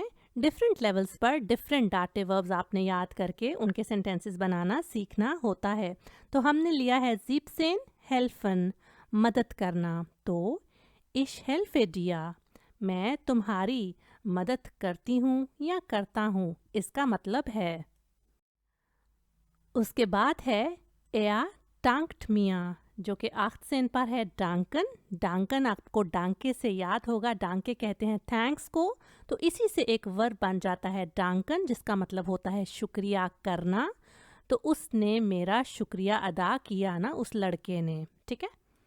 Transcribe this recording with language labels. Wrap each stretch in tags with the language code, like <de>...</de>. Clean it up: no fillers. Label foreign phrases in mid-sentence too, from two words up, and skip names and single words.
<en>different levels</en> <ur>पर</ur> <en>different dative verbs</en> <ur>آپ نے یاد کر کے ان کے سینٹنسز بنانا سیکھنا ہوتا ہے. تو ہم نے لیا ہے</ur> <de>siebzehn helfen,</de> <ur>مدد کرنا. तो</ur> <de>ich helfe dir,</de> <ur>میں تمہاری مدد کرتی ہوں یا کرتا ہوں، اس کا مطلب ہے. اس کے بعد ہے</ur> <de>er dankt mir,</de> <ur>جو کہ 18 پر ہے ڈانکن. ڈانکن آپ کو ڈانکے سے یاد ہوگا، ڈانکے کہتے ہیں تھینکس کو، تو اسی سے ایک ورب بن جاتا ہے ڈانکن، جس کا مطلب ہوتا ہے شکریہ کرنا. تو اس نے میرا شکریہ ادا کیا نا، اس لڑکے نے، ٹھیک ہے.</ur>